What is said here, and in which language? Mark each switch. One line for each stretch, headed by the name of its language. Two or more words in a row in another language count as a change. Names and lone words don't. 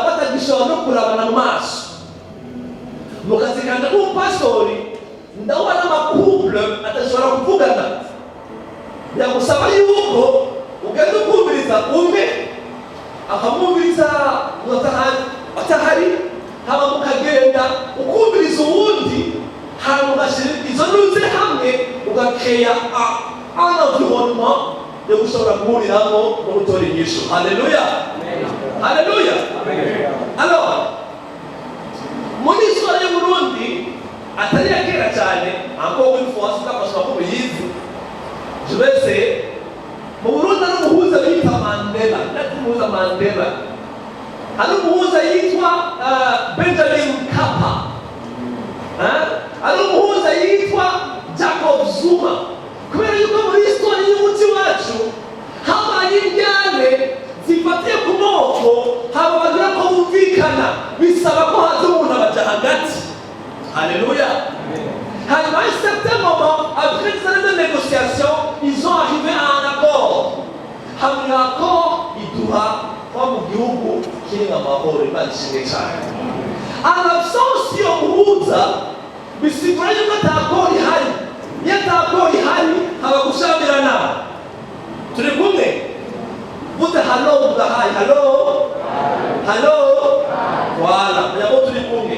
Rundi: batagishobora no kurabana mu maso mukazikanda nk'umupastori ndabona amakouple atashobora kuvugana biragusaba yuko ugenda ukumviriza umwe akamwumviriza atahari haba mukagenda ukumviriza uwundi hanyuma ugashyira izo ntuze hamwe ugakeya environnement yo gushobora guhuriramo no gutora inyishu. Haleluya, haleluya. Alors muri histoire y'u Burundi atari ya kera cyane
French: encore une fois
Rundi: sikabashwa ko biyizi jwese mu Burundi ari umuhuza yitwa Mandela ari umuhuza yitwa Benjamin Mkapa ari umuhuza yitwa Jacob Zuma. Kubera yuko muri histoire y'umuti wacu habaye indyane zifatiye ku moko haba bagira ko bumvikana bisaba ko haza umuntu abaja hagati. Alléluia.
French: Hanyuma à un certain moment, après des années de négociation, ils ont arrivé à un accord.
Rundi: Hamwe accord iduha kwa mu gihugu kiri amahoro Imana ishimwe cyane.
French: En absence
Rundi: yo muhuza bisigura yuko atakora ihari. Iyo atakora ihari haba gushamirana. Turi kumwe? Vuze halo mugahaye halo. Halo. Wala, yabo turi kumwe.